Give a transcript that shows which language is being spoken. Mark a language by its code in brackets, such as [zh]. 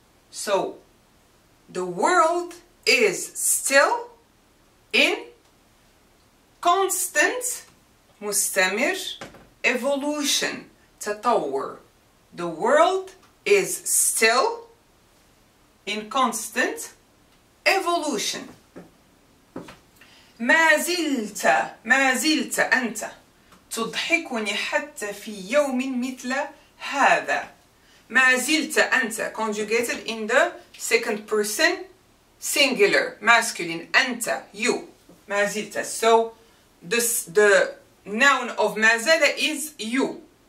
[en] So the world is still in constant مستمر evolution, تطور. The world is still in constant evolution. [ar] ما زلت أنت تضحكني حتى في يوم مثل هذا. ما زلت أنت, [en] conjugated in the second person singular masculine. [ar] أنت, you. ما زلت. [en] So the noun of ما زال is you.